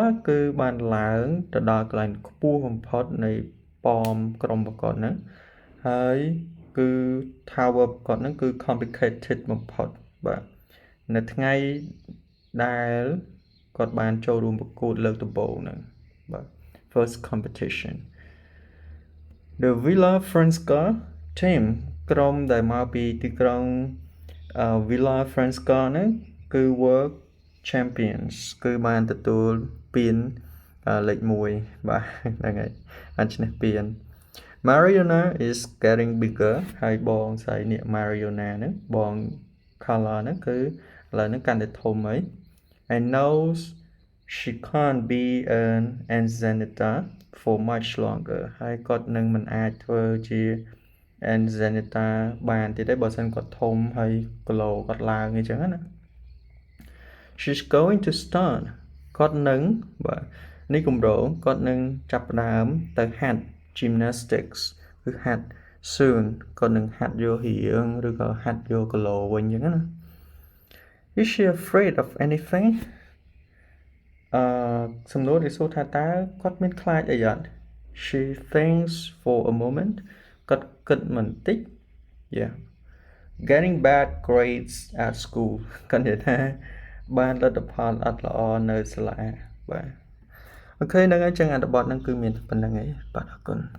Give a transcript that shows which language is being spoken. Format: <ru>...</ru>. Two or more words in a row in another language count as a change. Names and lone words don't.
<km>គឺបានឡើងទៅដល់កន្លែងខ្ពស់បំផុតនៃប៉មក្រុមរបស់គាត់ហ្នឹងហើយគឺ tower របស់គាត់ហ្នឹងគឺ complicated បំផុតបាទនៅថ្ងៃដែលគាត់បានចូលរួមប្រកួតលើកដំបូងហ្នឹងបាទ</km> <en>first competition The Villa Franca team</en> <km>ក្រុម ដែលមកពីទីក្រុង Villa Franca ហ្នឹងគឺ World Champions គឺបានទទួលពានលេខ1បាទហ្នឹងហើយបានឈ្នះពាន</km> <en>Mariona is getting</en> <km>bigger ហើយបងស្រីនេះ Mariona ហ្នឹងបង Color ហ្នឹងគឺឥឡូវហ្នឹងកាន់តែធំហើយ</km> <en>and knows she can't be an Anzanita for much longer</en> <km>ហើយគាត់នឹងមិនអាចធ្វើជា Anzanita បានទៀតទេបើសិនគាត់ធំហើយគីឡូគាត់ឡើងអញ្ចឹងណា</km> <en>She's going to start</en> <km>គាត់នឹងបាទនេះគម្រោងគាត់នឹងចាប់ផ្ដើមទៅហាត់ gymnastics គឺហាត់ soon គាត់នឹងហាត់យករៀងឬក៏ហាត់យកគីឡូវិញអញ្ចឹងណា</km> <en>Is she afraid of anything</en> <km>សំណួរគេសួរថាតើគាត់មានខ្លាចអីអត់</km> <en>She thinks for a moment</en> <km>គាត់គិតបន្តិច</km> <en>Yeah Getting bad grades at school</en> <km>គាត់និយាយថាបានលទ្ធផលអត់ល្អនៅសាលាបាទអូខេហ្នឹងហើយចឹងអត្ថបទហ្នឹងគឺមានប៉ុណ្្នឹងឯងបាទអរគុណ</km>